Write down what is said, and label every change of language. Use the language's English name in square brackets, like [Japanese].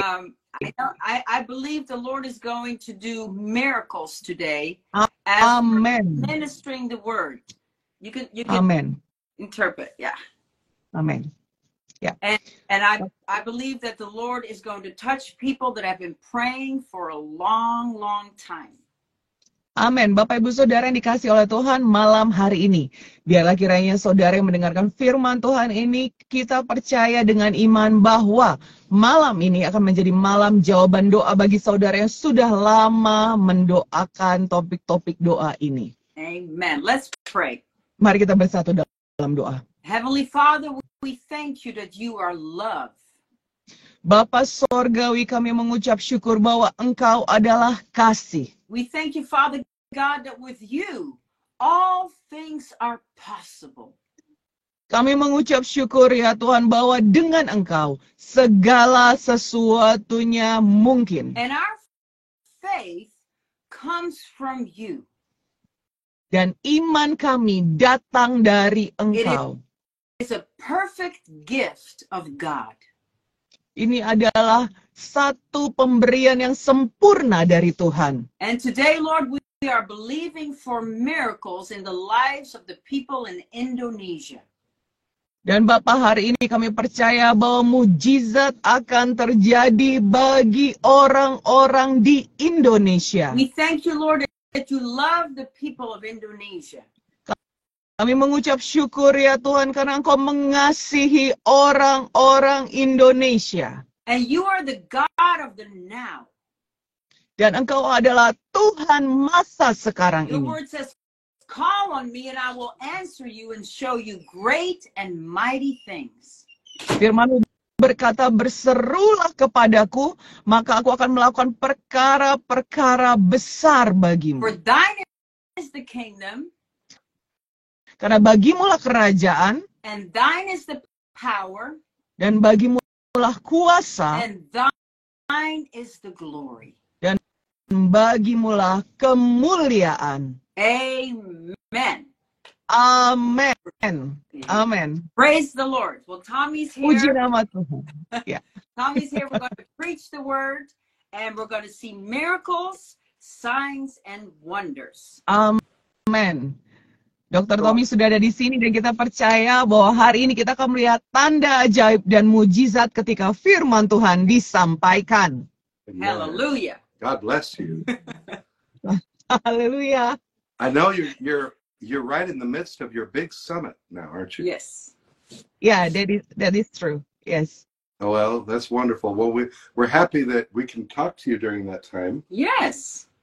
[English] I believe the Lord is going to do miracles today as Amen. ministering the word. You can Amen. interpret, yeah. Amen. Yeah. And I believe that the Lord is going to touch people that have been praying for a long time. [Indonesian] Amin. Bapak Ibu Saudara yang dikasih oleh Tuhan, malam hari ini, biarlah kiranya saudara yang mendengarkan firman Tuhan ini, kita percaya dengan iman bahwa malam ini akan menjadi malam jawaban doa bagi saudara yang sudah lama mendoakan topik-topik doa ini. [English] Amen. Let's pray. [Indonesian] Mari kita bersatu dalam doa. [English] Heavenly Father, we thank you that you are love. [Indonesian] Bapa Sorgawi, kami mengucap syukur bahwa Engkau adalah kasih. [English] We thank you, Father God, that with you all things are possible. [Indonesian] Kami mengucap syukur ya Tuhan bahwa dengan Engkau segala sesuatunya mungkin. [English] And our faith comes from you. [Indonesian] Dan iman kami datang dari Engkau. [English] It's a perfect gift of God. [Indonesian] Ini adalah satu pemberian yang sempurna dari Tuhan. [English] And today, Lord, we are believing for miracles in the lives of the people in Indonesia. [Indonesian] Dan Bapa, hari ini kami percaya bahwa mujizat akan terjadi bagi orang-orang di Indonesia. [English] We thank you, Lord, that you love the people of Indonesia. [Indonesian] Kami mengucap syukur ya Tuhan karena Engkau mengasihi orang-orang Indonesia. [English] And you are the God of the now. [Indonesian] Dan Engkau adalah Tuhan masa sekarang [English] Your word says, call on me and I will answer you and show you great and mighty things. [Indonesian] Firman berkata, berserulah kepadaku, maka aku akan melakukan perkara-perkara besar bagimu. [English] For thine is the kingdom, [Indonesian] Karena bagimulah kerajaan, [English] and thine is the power, [Indonesian] dan bagimulah kuasa, [English] and thine is the glory. [Indonesian] dan bagimulah kemuliaan. [English] Amen. Amen. Amen. Praise the Lord. Well, Tommy's [Indonesian] Puji [English] here. [Indonesian] nama Tuhan. Ya. [English] Tommy's here. We're going to preach the word, and we're going to see miracles, signs, and wonders. Amen. Dr. [Indonesian] Tommy sudah ada di sini dan kita percaya bahwa hari ini kita akan melihat tanda ajaib dan mujizat ketika firman Tuhan disampaikan. [English] Hallelujah. God bless you. [Indonesian] Haleluya. [English] I know you're right in the midst of your big summit now, aren't you? Yes. Yeah, that is true. Yes. Oh, well, that's wonderful. Well, we're happy that we can talk to you during that time. Yes.